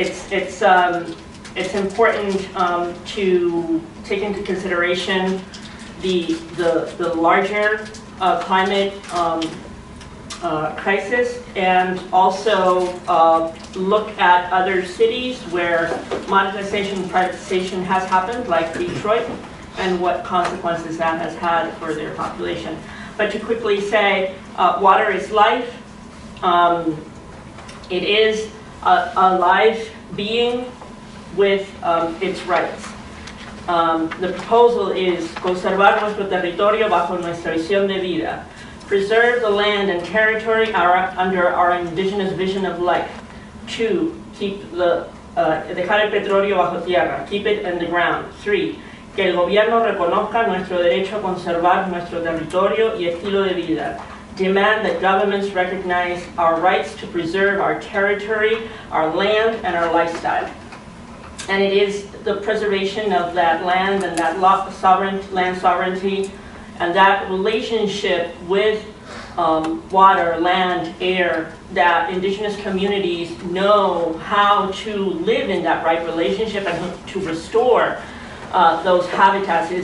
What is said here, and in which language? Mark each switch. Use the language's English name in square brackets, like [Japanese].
[English] It's important to take into consideration the larger climate crisis, and also look at other cities where monetization and privatization has happened, like Detroit, and what consequences that has had for their population. But to quickly say, water is life. It is a live being with its rights. The proposal is [Spanish] conservar nuestro territorio bajo nuestra visión de vida. [English] Preserve the land and territory under our indigenous vision of life. 2, keep [Spanish] dejar el petróleo bajo tierra, [English] keep it in the ground. [Spanish] 3, que el gobierno reconozca nuestro derecho a conservar nuestro territorio y estilo de vida. [English] Demand that governments recognize our rights to preserve our territory, our land, and our lifestyle. And it is the preservation of that land and that land sovereignty and that relationship with water, land, air, that indigenous communities know how to live in that right relationship and to restore those habitats.